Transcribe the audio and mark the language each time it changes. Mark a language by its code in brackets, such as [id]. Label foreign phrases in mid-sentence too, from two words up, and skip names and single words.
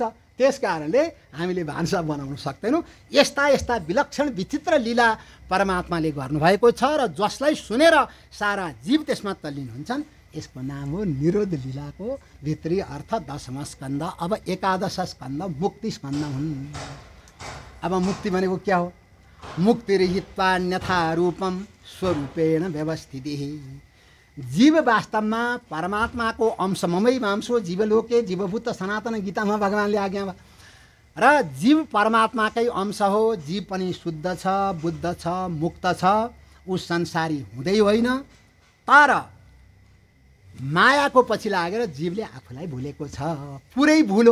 [ne] त्यस कारणले हामीले भान्सा बनाउन सक्दैनौँ। यस्ता यस्ता विलक्षण विचित्र लीला परमात्माले गर्नुभएको छ र जसलाई सुनेर सारा जीव त्यसमा तल्लीन हुन्छन्। यसको नाम हो निरोध लीलाको भित्री अर्थ 10वां स्कन्द। अब 11 स्कन्द मुक्ति स्कन्द हुन्। अब मुक्ति भनेको क्या हो? [sa] मुक्तिरहित्वा अन्यथा रूपम स्वरूपेण व्यवस्थितिः। [ne] जीव वास्तवमा परमात्माको अंश [sa] ममै मांसो जीवलोके जीवभूत सनातन [ne] गीतामा भगवान्ले आज्ञा भयो। र जीव परमात्माकै अंश हो, जीव पनि शुद्ध छ, बुद्ध छ, मुक्त छ, ऊ संसारी हुँदै होइन। तर मायाको पछि लागेर जीवले आफूलाई भुलेको छ, पुरै भुलो।